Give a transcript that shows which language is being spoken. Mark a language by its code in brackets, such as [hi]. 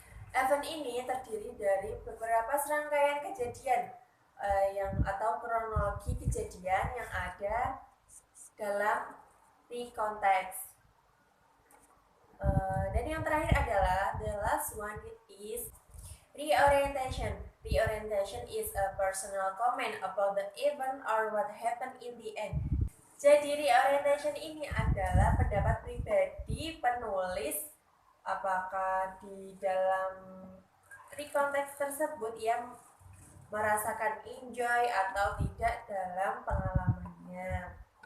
[id] Event ini terdiri dari beberapa serangkaian kejadian atau kronologi kejadian yang ada dalam recontext. Dan yang terakhir adalah [en] the last one is reorientation. Reorientation is a personal comment about the event or what happened in the end. [id] Jadi reorientation ini adalah pendapat pribadi penulis, apakah di dalam recontext tersebut ia merasakan enjoy atau tidak dalam pengalamannya.